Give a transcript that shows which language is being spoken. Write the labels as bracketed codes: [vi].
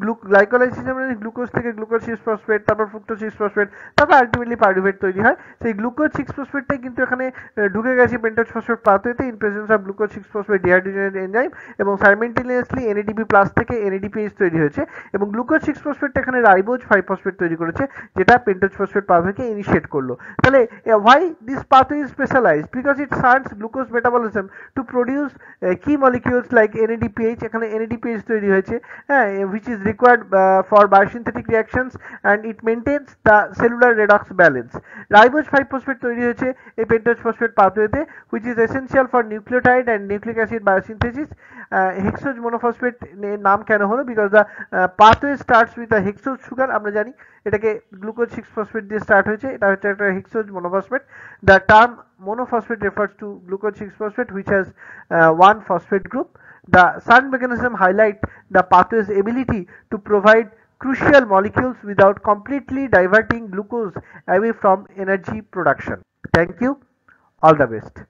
[bn] Glycolysis মানে glucose থেকে glucose 6-ফসফেট, তারপর ফ্রুক্টোজ 6-ফসফেট, তারপর আলটিমেটলি পাইরুভেট তৈরি হয়। সেই গ্লুকোজ 6-ফসফেটটাই কিন্তু এখানে ঢুকে গেছে pentose phosphate পাথওয়েতে in presence of glucose 6-ফসফেট dehydrogenase enzyme, এবং সাইমেলটেনিয়াসলি এনএডিপি প্লাস থেকে এনএডিপিএইচ তৈরি হয়েছে, এবং গ্লুকোজ 6-ফসফেটটা এখানে রাইবোজ 5-ফসফেট তৈরি করেছে, যেটা পেন্টোজ ফসফেট পাথওয়েকে ইনিশিয়েট করলো। তাহলে [en] why this pathway is specialized? Because it starts glucose metabolism to produce key molecules like NADPH, [bn] এখানে NADPH তৈরি হয়েছে, হ্যাঁ, [en] which is required for biosynthetic reactions and it maintains the cellular redox balance. Ribose 5-phosphate [bn] তৈরি হয়েছে এই pentose phosphate পাথওয়েতে, [en] which is essential for nucleotide and nucleic acid biosynthesis. [bn] Hexose monophosphate নাম কেন হলো? [en] Because the pathway starts with the hexose sugar. [bn] আমরা জানি এটাকে glucose 6-ফসফেট দিয়ে স্টার্ট হয়েছে, এটা হচ্ছে একটা hexose monophosphate. [en] The term monophosphate refers to glucose 6-phosphate which has one phosphate group. The SUNT mechanism highlight the pathway's ability to provide crucial molecules without completely diverting glucose away from energy production. Thank you. All the best.